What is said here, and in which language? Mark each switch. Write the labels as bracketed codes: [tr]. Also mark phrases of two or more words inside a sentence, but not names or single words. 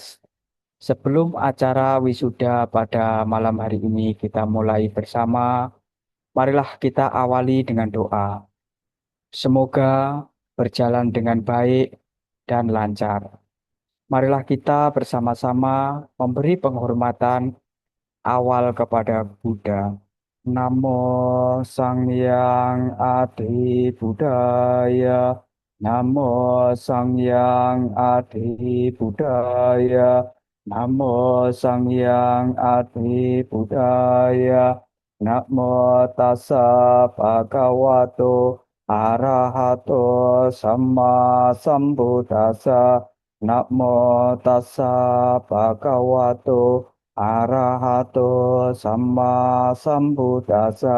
[id] Sebelum acara wisuda pada malam hari ini kita mulai bersama, marilah kita awali dengan doa. Semoga berjalan dengan baik dan lancar. Marilah kita bersama-sama memberi penghormatan awal kepada Buddha. [sa] Namo Sang Hyang Adi Budaya. Namo Sang Hyang Adi Budaya. Namo Sang Hyang Adi Budaya. [pi] Namo Tassa Bhagavato Arahato Sama Sambuddhassa. Namo Tassa Bhagavato Arahato Sama Sambuddhassa.